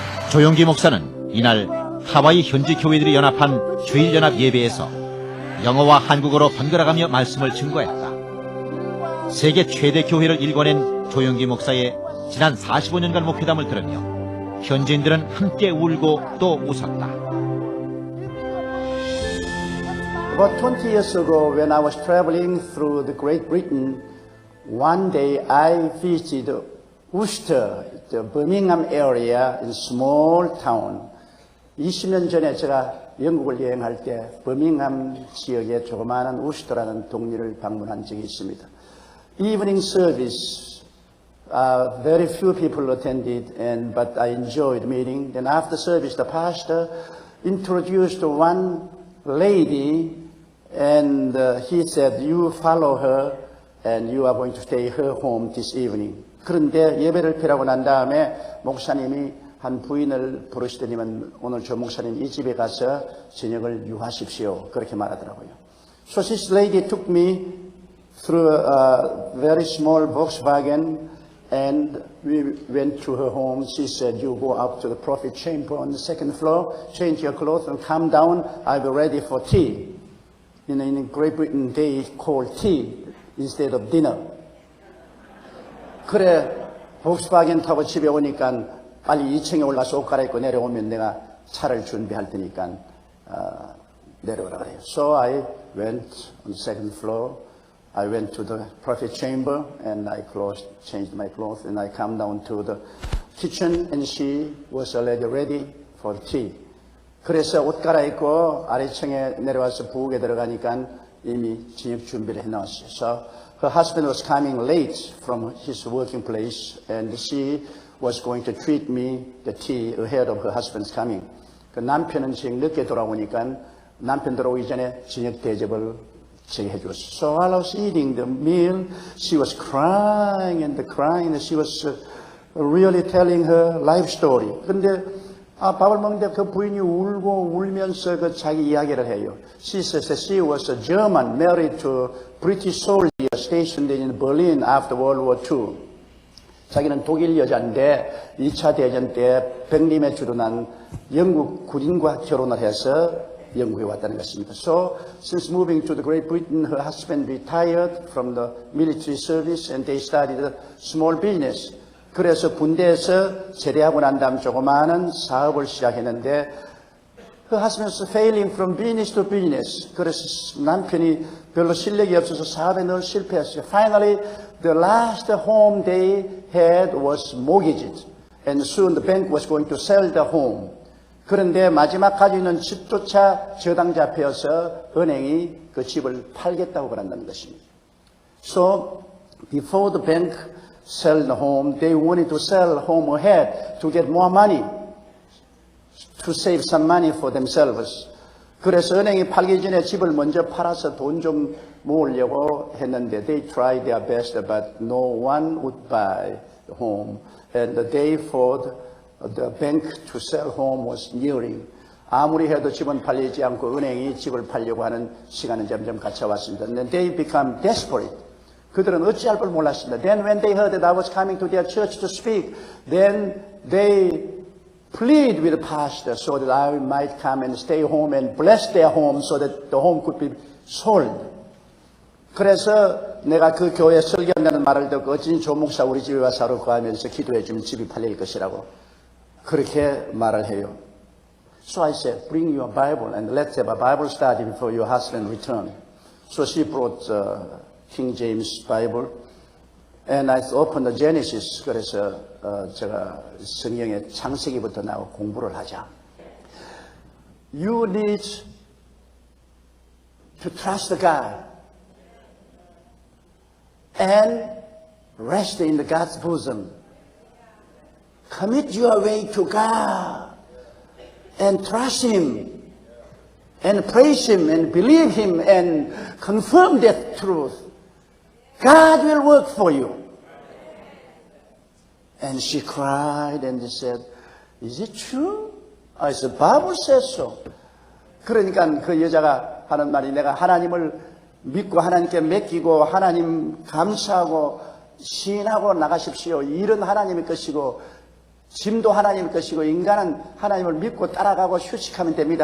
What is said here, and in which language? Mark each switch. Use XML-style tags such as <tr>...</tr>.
<ko>조용기 목사는 이날 하와이 현지 교회들이 연합한 주일연합 예배에서 영어와 한국어로 번갈아가며 말씀을 증거했다. 세계 최대 교회를 일궈낸 조용기 목사의 지난 45년간 목회담을 들으며 현지인들은 함께 울고 또 웃었다.</ko> <en>About 20 years ago, when I was traveling through the Great Britain, one day I visited Worcester, the Birmingham area, in a small town.</en> <ko>20년 전에 제가 영국을 여행할 때 버밍엄 지역의 조그마한 우스터라는 동네를 방문한 적이 있습니다.</ko> <en>Evening service, very few people attended, but I enjoyed meeting. Then after service, the pastor introduced one lady, and he said, "You follow her, and you are going to stay her home this evening."</en> <ko>그런데 예배를 피라고 난 다음에 목사님이 한 부인을 부르시더니만 오늘 저 목사님 이 집에 가서 저녁을 유하십시오. 그렇게 말하더라고요.</ko> <en>So this lady took me through a very small Volkswagen and we went to her home. She said, "You go up to the prophet chamber on the second floor, change your clothes and come down. I'll be ready for tea." In Great Britain they call tea instead of dinner.</en> <ko>그래, 볼kswagen 타고 집에 오니까 빨리 2층에 올라서 옷 갈아입고 내려오면 내가 차를 준비할 테니까 내려오라 그래요.</ko> <en>So I went on the second floor. I went to the prophet chamber and I changed my clothes and I come down to the kitchen and she was already ready for tea.</en> <ko>그래서 옷 갈아입고 아래층에 내려와서 부엌에 들어가니까 이미 저녁 준비를 해놨어요.</ko> <en>So her husband was coming late from his working place and she was going to treat me the tea ahead of her husband's coming.</en> <ko>그 남편은 지금 늦게 돌아오니까 남편 들어오기 전에 저녁 대접을 제게 해줬어요.</ko> <en>So while I was eating the meal, she was crying and crying and she was really telling her life story.</en> <ko>근데 밥을 먹는데 그 부인이 울고 울면서 그 자기 이야기를 해요.</ko> <en>She says that she was a German married to British soldier stationed in Berlin after World War II.</en> <ko>자기는 독일 여자인데 2차 대전 때 백림에 주둔한 영국 군인과 결혼을 해서 영국에 왔다는 것입니다.</ko> <en>So, since moving to the Great Britain, her husband retired from the military service and they started a small business.</en> <ko>그래서 군대에서 제대하고 난 다음 조그마한 사업을 시작했는데</ko> <en>her husband was failing from business to business.</en> <ko>그래서 남편이 별로 실력이 없어서 사업에 늘 실패했어요.</ko> <en>Finally, the last home they had was mortgaged. And soon the bank was going to sell the home.</en> <ko>그런데 마지막 가지고 있는 집조차 저당 잡혀서 은행이 그 집을 팔겠다고 그런다는 것입니다.</ko> <en>So, before the bank sell the home, they wanted to sell home ahead to get more money, to save some money for themselves.</en> <ko>그래서 은행이 팔기 전에 집을 먼저 팔아서 돈 좀 모으려고 했는데</ko> <en>they tried their best, but no one would buy the home. And the day for the bank to sell home was nearing.</en> <ko>아무리 해도 집은 팔리지 않고 은행이 집을 팔려고 하는 시간은 점점 갇혀왔습니다.</ko> <en>And then they become desperate.</en> <ko>그들은 어찌할 걸 몰랐습니다.</ko> <en>Then when they heard that I was coming to their church to speak, then they plead with the pastor so that I might come and stay home and bless their home so that the home could be sold.</en> <ko>그래서 내가 그 교회 설교한다는 말을 듣고 어찌 조 목사 우리 집에 와서 하루 거하면서 기도해 주면 집이 팔릴 것이라고 그렇게 말을 해요.</ko> <en>So I said, bring your Bible and let's have a Bible study before your husband return. So she brought King James Bible and I opened the Genesis.</en> <ko>그래서 제가 성경의 창세기부터 나오고 공부를 하자.</ko> <en>You need to trust God and rest in God's bosom. Commit your way to God and trust Him and praise Him and believe Him and confirm that truth. God will work for you. And she cried and she said, is it true? I said, Bible says so.</en> <ko>그러니까 그 여자가 하는 말이 내가 하나님을 믿고 하나님께 맡기고 하나님 감사하고 시인하고 나가십시오. 일은 하나님의 것이고 짐도 하나님의 것이고 인간은 하나님을 믿고 따라가고 휴식하면 됩니다.</ko>